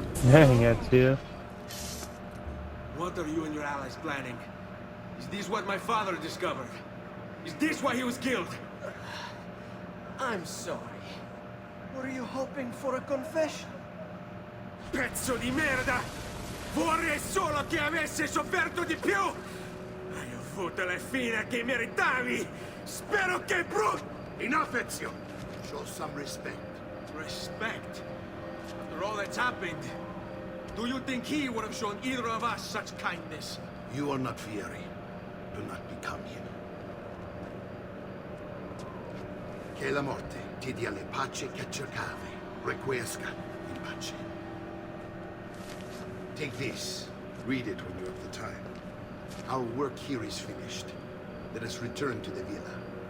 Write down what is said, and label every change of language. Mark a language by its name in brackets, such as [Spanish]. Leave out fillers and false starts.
[English] Dang, that's you. What are you and your allies planning? Is this what my father discovered? Is this why he was killed? I'm sorry. Were you hoping for a confession? [Italian] Pezzo di merda! Vorrei solo che avesse sofferto di più! Hai avuto la fine che meritavi! Spero che [English] Enough, Ezio! Show some respect. Respect? After all that's happened, do you think he would have shown either of us such kindness? You are not Vieri. Do not become him. [Italian] Che la morte ti dia le pace che cercavi. [Latin] Requiesca in pace. [English] Take this. Read it when you have the time. Our work here is finished. Let us return to the villa.